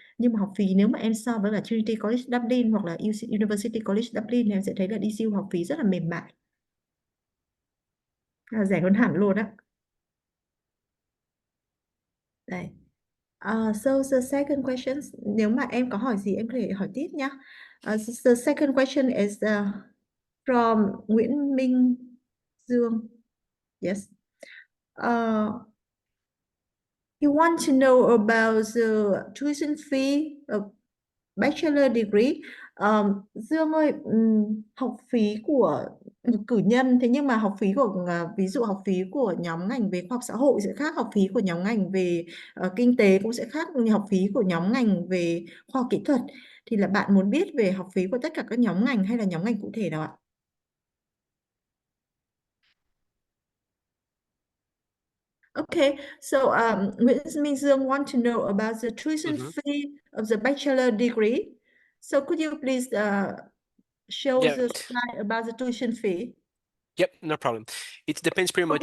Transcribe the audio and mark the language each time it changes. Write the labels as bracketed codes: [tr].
[vi] Nhưng mà học phí nếu mà em so với cả Trinity College Dublin hoặc là University College Dublin thì em sẽ thấy là DCU học phí rất là mềm mại. Rẻ hơn hẳn luôn á. Đây. [en] So the second question, [vi] nếu mà em có hỏi gì em có thể hỏi tiếp nhé. [en] The second question is from Nguyễn Minh Dương. Yes. You want to know about the tuition fee of bachelor degree. [vi] Dương ơi, học phí của cử nhân, thế nhưng mà học phí của ví dụ học phí của nhóm ngành về khoa học xã hội sẽ khác, học phí của nhóm ngành về kinh tế cũng sẽ khác, học phí của nhóm ngành về khoa học kỹ thuật. Thì là bạn muốn biết về học phí của tất cả các nhóm ngành hay là nhóm ngành cụ thể nào ạ? [en] Okay, so Nguyễn Minh Dương want to know about the tuition fee of the bachelor degree. So could you please show Yeah. the slide about the tuition fee? Yep, no problem. It depends pretty much